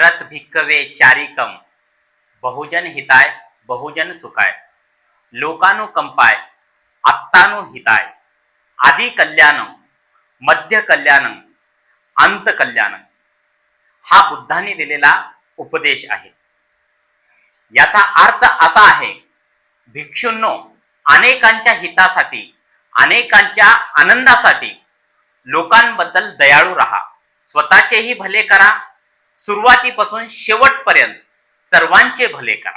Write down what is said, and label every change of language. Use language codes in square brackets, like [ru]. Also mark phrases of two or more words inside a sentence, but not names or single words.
[pi] भिक्कवे चारिकम बहुजन हिताय बहुजन सुखाय लोकानुकंपाय आत्तानुहिताय आदि कल्याणम मध्य कल्याणम अंत कल्याणम [mr] हा बुद्धांनी दिलेला उपदेश आहे। याचा अर्थ असा आहे, भिक्षूंनो, अनेकांच्या हितासाठी, अनेकांच्या आनंदासाठी लोकांबद्दल दयाळू राहा, स्वतःचेही भले करा, सुरुवातीपासून शेवटपर्यंत सर्वांचे भले करा।